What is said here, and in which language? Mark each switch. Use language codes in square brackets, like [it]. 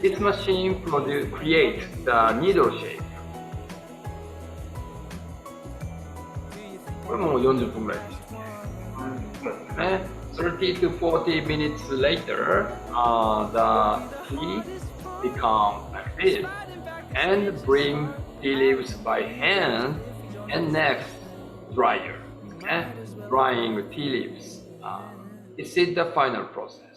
[en] This machine creates the needle shape. [ja] これも40分ぐらいですね。 [en] 30 to 40 minutes later, the tea become like this. And bring tea leaves by hand. And next, dryer. Drying tea leaves. This is the final process.